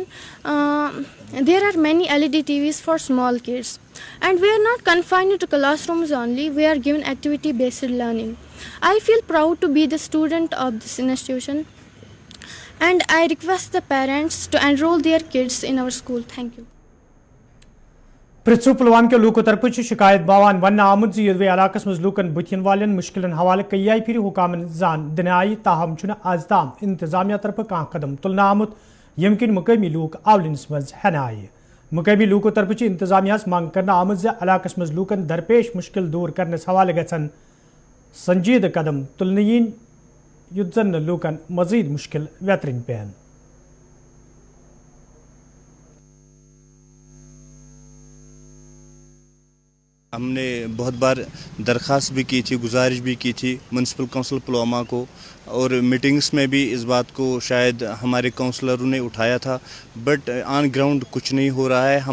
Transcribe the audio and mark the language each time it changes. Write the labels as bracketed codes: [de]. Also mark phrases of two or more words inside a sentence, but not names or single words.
[en] There are many LED TVs for small kids. And we are not confined to classrooms only. We are given activity-based learning. I feel proud to be the student of this institution. And I request the parents to enroll their kids in our school. Thank you. [ks] پرژھو پلوام کے لوکو طرف شکایت باوان ون آمد یدوے علاقس مز لوکن بتین والن مشکلن حوالہ کئی پھر حکامن زان دن آئی تاہم چھ آز تام انتظامیہ طرف کان قدم تلنا آمت یم کن مقامی لوک اولنس مز ہن آئی مقامی لوکو طرف انتظامیہ منگ کرنا آمد علاقس مز لوکن درپیش مشکل دور کرنس حوالہ گھن سنجید قدم تلن یت زن لوکن مزید مشکل ویترن پین. [ur] ہم نے بہت بار درخواست بھی کی تھی, گزارش بھی کی تھی [en] municipal council [ur] پلوامہ کو, اور میٹنگس میں بھی اس بات کو شاید ہمارے کونسلروں نے اٹھایا تھا, [en] but on ground [ur] کچھ نہیں ہو رہا ہے.